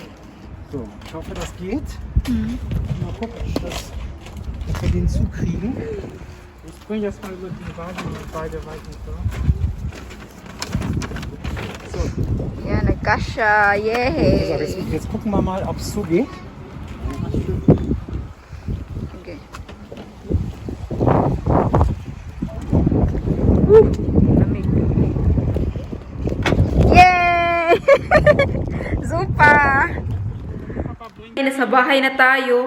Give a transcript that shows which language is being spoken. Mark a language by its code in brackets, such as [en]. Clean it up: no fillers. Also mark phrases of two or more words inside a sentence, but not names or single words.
[de] So, ich hoffe, das geht. Mal gucken, dass wir den zukriegen. Ich springe jetzt mal über die Wagen und beide Weichen so. So, [tl] Yan, nagkasha. [de] so Yay! jetzt gucken wir mal, ob es so geht. [tl] Okay. Lamig. [en] Yay! Super! [tl] Nasa bahay na tayo.